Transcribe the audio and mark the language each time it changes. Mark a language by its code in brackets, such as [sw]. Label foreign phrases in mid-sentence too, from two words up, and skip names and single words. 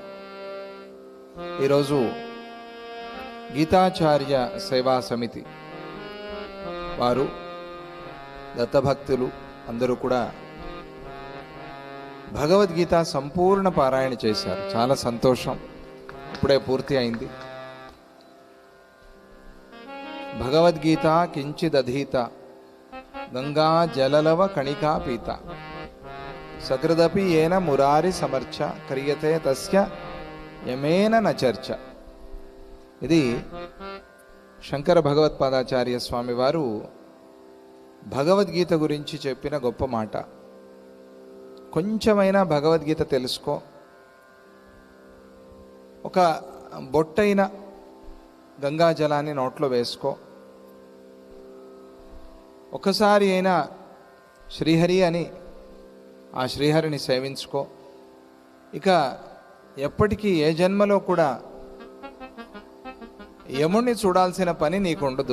[te] ఈరోజు గీతాచార్య సేవా సమితి వారు దత్తభక్తులు అందరూ కూడా భగవద్గీత సంపూర్ణ పారాయణ చేశారు. చాలా సంతోషం. ఇప్పుడే పూర్తి అయింది. [sa] భగవద్గీత కించిదధీత గంగా జలలవ కణికా పీత సకృదపి ఏన మురారి సమర్చ క్రియతే తస్య యమేన నచర్చ. [te] ఇది శంకర భగవత్పాదాచార్య స్వామి వారు భగవద్గీత గురించి చెప్పిన గొప్ప మాట. కొంచెమైనా భగవద్గీత తెలుసుకో, ఒక బొట్టైన గంగాజలాన్ని నోట్లో వేసుకో, ఒకసారి అయినా శ్రీహరి అని ఆ శ్రీహరిని సేవించుకో, ఇక ఎప్పటికీ ఏ జన్మలో కూడా యముణ్ణి చూడాల్సిన పని నీకు ఉండదు.